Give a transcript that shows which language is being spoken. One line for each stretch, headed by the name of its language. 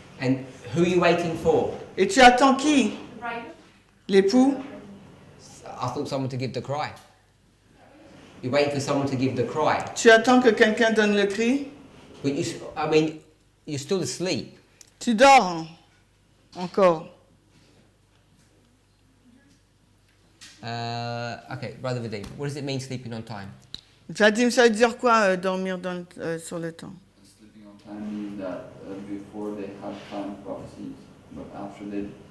English: And who are you waiting for?
French: Et tu attends qui?
English: The bride.
French: L'époux?
English: I thought someone to give the cry. You're waiting for someone to give the cry.
French: Tu attends que quelqu'un donne le cri?
English: But I mean, you're still asleep.
French: Tu dors hein, encore.
English: Okay, Brother Vadim, what does it mean sleeping on time?
French: Vadim, ça veut dire quoi dormir sur le temps?
English: Sleeping on time means that before they have time prophecies, but after they.